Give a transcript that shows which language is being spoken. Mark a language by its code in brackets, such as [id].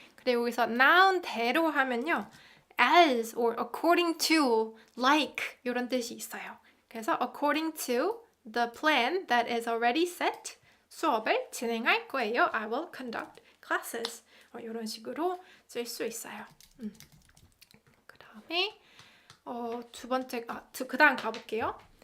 [ko] 그리고 여기서 noun대로 하면요, [en] as or according to, like [ko] 이런 뜻이 있어요. [en] 그래서 according to the plan that is already set, [ko] 수업을 진행할 거예요. [en] I will conduct classes. [ko] 이런 식으로 쓸 수 있어요. 그 다음에 두 번째, 그 다음 가볼게요.